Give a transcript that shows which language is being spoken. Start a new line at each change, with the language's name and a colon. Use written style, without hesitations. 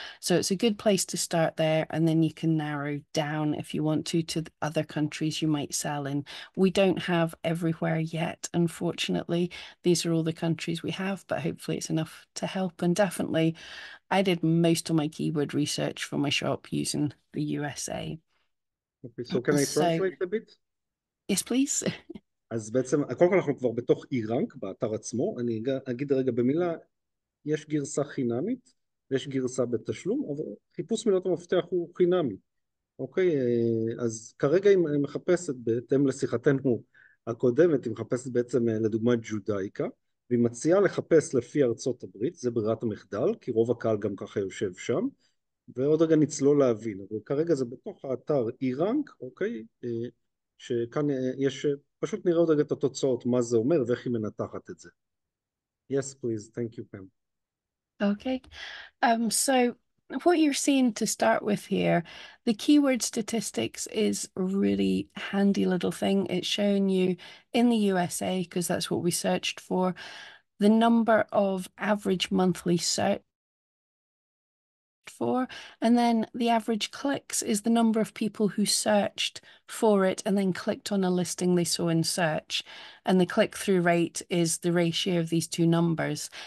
English: So it's a good place to start there. And then you can narrow down if you want to the other countries you might sell in. We don't have everywhere yet, unfortunately. These are all the countries we have, but hopefully it's enough to help. And definitely, I did most of my keyword research for my shop using the USA. Okay, so can I translate a bit? Yes, please.
Hebrew: אז בעצם, קודם כל אנחנו כבר בתוך Erank, באתר עצמו. אני אגיד רגע במילה, יש גרסה חינמית, ויש גרסה בתשלום, אבל חיפוש מילות המפתח הוא חינמי. אוקיי, אז כרגע היא מחפשת, בהתאם לשיחתנו הקודמת, היא מחפשת בעצם לדוגמה ג'ודאיקה, והיא מציעה לחפש לפי ארצות הברית, זה ברירת המחדל, כי רוב הקהל גם ככה יושב שם, ועוד רגע נצלול להבין, אבל כרגע זה בתוך האתר Erank, אוקיי, שכאן יש, פשוט נראה עוד רגע את התוצאות, מה זה אומר ואיך היא מנתחת את זה.
English: Yes, please. Thank you, Pam. Okay. So what you're seeing to start with here, the keyword statistics is a really handy little thing. It's showing you in the USA, because that's what we searched for, the number of average monthly search for, and then the average clicks is the number of people who searched for it and then clicked on a listing they saw in search, and the click-through rate is the ratio of these two numbers.